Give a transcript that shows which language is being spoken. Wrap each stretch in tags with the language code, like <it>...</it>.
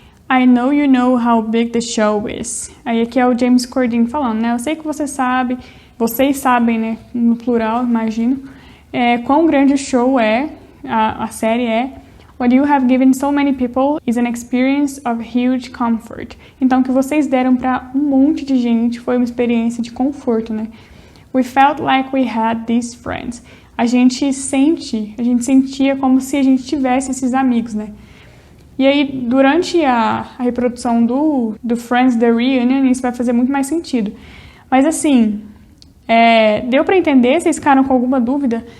<en>I know you know how big the show is.</en> <pt>Aí aqui é o James Corden falando, né? Eu sei que vocês sabem, né? No plural, imagino, quão grande o show é, a série é.</pt> <en>What you have given so many people is an experience of huge comfort.</en> <pt>Então, o que vocês deram para um monte de gente foi uma experiência de conforto, né?</pt> <en>We felt like we had these friends.</en> <pt>A gente sentia como se a gente tivesse esses amigos, né? E aí, durante a reprodução do Friends The Reunion, isso vai fazer muito mais sentido. Mas assim, deu para entender? Vocês ficaram com alguma dúvida?</pt>